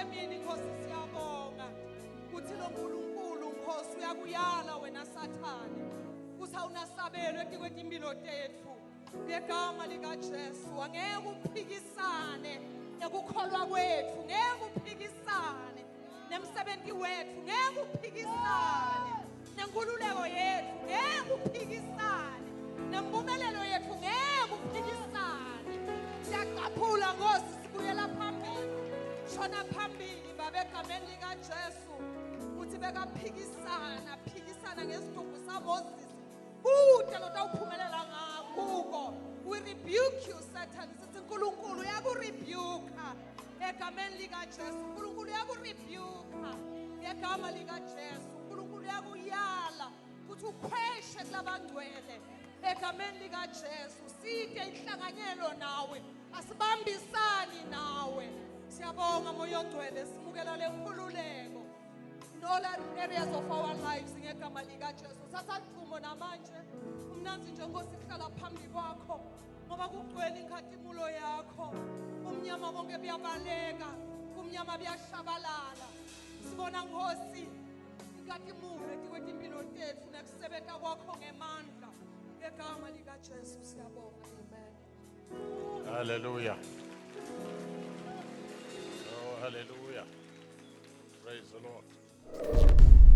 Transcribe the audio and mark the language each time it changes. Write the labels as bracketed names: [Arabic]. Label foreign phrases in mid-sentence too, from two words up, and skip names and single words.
[Swati] emini Nkosi siyabonga ukuthi lo Nkulunkulu Nkosi uyakuyala wena Sathane usawunasabelo etikwethi impilo tethu ngegama likaJesu angeke uphikisane nekukholwa kwethu ngeke uphikisane nemsebenzi wethu ngeke uphikisane nenkululeko yethu ngeke uphikisane nempumelelo yethu ngeke uphikisane siyaqaphula Nkosi sibuyela phambili shona phambili babe egameni likaJesu uthi bekaphikisana ngesidumbu saMoses kude lotawuphumelela ngakho [English] we rebuke you Satan [Swati] sithi uNkulunkulu uyakurebuka egameni likaJesu uNkulunkulu uyakurebuka ngegama likaJesu uNkulunkulu uyakuyala ukuthi ukhweshe kulabangcwele egameni likaJesu side inhlanganyelo nawe asibambisani nawe siyabonga moya ongcwele simukela lenkhululeko [English] in all areas of our lives [Swati] ngegama likaJesu sathathumo namanje umnanzi nje Nkosi kuhlala phambi kwakho ngoba kugcwele inkathimulo yakho umnyama konke buyabaleka umnyama buyashabalala sibona Nkosi inkathimulo etikwethu impilo tethu nakusebenza kwakho ngemandla ngegama likaJesu siyabonga amen. [English] Hallelujah. Oh, hallelujah. Praise the Lord.